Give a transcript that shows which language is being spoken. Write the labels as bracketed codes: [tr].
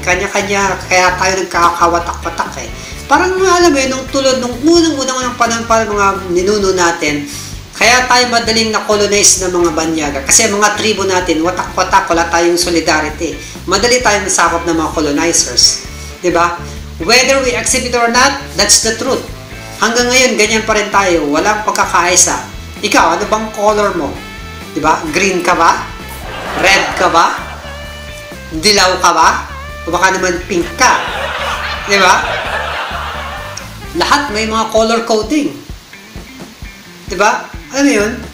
[tl] Kanya-kanya, kaya tayo nagkakawatak-watak eh. Parang alam mo nung tulad nung unang panahon pa mga ninuno natin, kaya tayo madaling na-colonize ng mga banyaga. Kasi mga tribo natin, watak-watak, wala tayong solidarity. Madali tayong nasakop ng mga colonizers. Diba? [en] Whether we accept it or not, that's the truth. [tl] Hanggang ngayon, ganyan pa rin tayo. Walang pagkakaisa. Ikaw, ano bang color mo? Diba? Green ka ba? Red ka ba? Dilaw ka ba? O baka naman pink ka? Diba? Lahat may mga color coding. Diba? Alam mo yun?